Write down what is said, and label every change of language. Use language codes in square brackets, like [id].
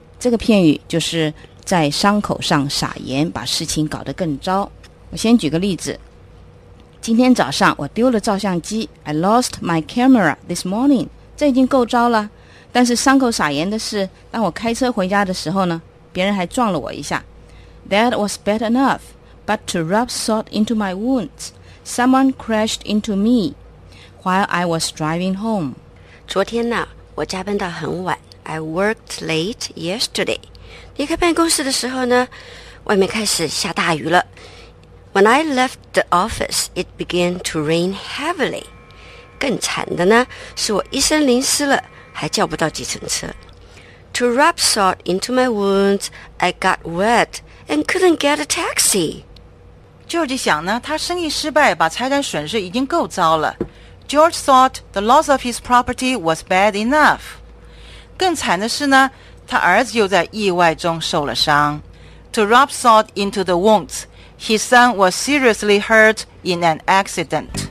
[zh] 这个片语就是在伤口上撒盐，把事情搞得更糟。我先举个例子。今天早上我丢了照相机。 [en] I lost my camera this morning. [zh] 这已经够糟了。但是伤口撒盐的是，当我开车回家的时候呢，别人还撞了我一下。 [en] That was bad enough, but to rub salt into my wounds, someone crashed into me while I was driving home. [zh] 昨天呢，我加班到很晚。 [en] I worked late yesterday. [zh] 离开办公室的时候呢，外面开始下大雨了。 [en] When I left the office, it began to rain heavily. [zh] 更惨的呢，是我一身淋湿了，还叫不到计程车。 [en] To rub salt into my wounds, I got wet. And couldn't get a taxi. [zh] George 想呢，他生意失败，把财产损失已经够糟了。 [en] George thought the loss of his property was bad enough. [zh] 更惨的是呢，他儿子又在意外中受了伤。 [en] To rub salt into the wounds, his son was seriously hurt in an accident.